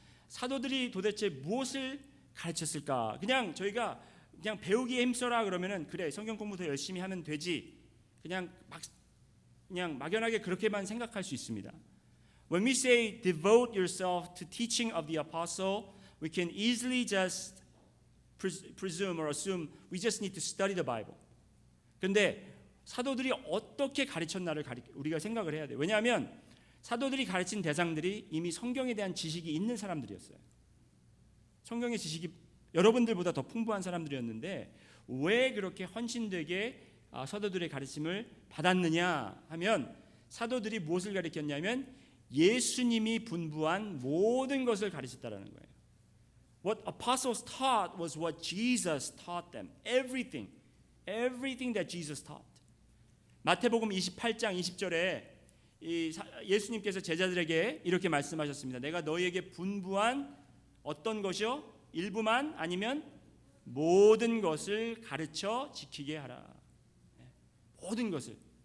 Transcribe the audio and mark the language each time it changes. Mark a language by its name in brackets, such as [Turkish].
[Korean] 사도들이 도대체 무엇을 가르쳤을까? 그냥 저희가 그냥 배우기에 힘써라 그러면은 그래, 성경 공부 더 열심히 하면 되지, 그냥 막연하게 그렇게만 생각할 수 있습니다. [English] When we say devote yourself to teaching of the apostle, we can easily just presume or assume we just need to study the Bible. [Korean] 근데 사도들이 어떻게 가르쳤나를 우리가 생각을 해야 돼요. 왜냐하면 사도들이 가르친 대상들이 이미 성경에 대한 지식이 있는 사람들이었어요. 성경의 지식이 여러분들보다 더 풍부한 사람들이었는데 왜 그렇게 헌신되게 사도들의 가르침을 받았느냐 하면, 사도들이 무엇을 가르쳤냐면 예수님이 분부한 모든 것을 가르쳤다라는 거예요. [English] What apostles taught was what Jesus taught them. Everything that Jesus taught. [Korean] 마태복음 28장 20절에 예수님께서 제자들에게 이렇게 말씀하셨습니다. 내가 너희에게 분부한 어떤 것이요? 일부만 아니면 모든 것을 가르쳐 지키게 하라. 모든 것을.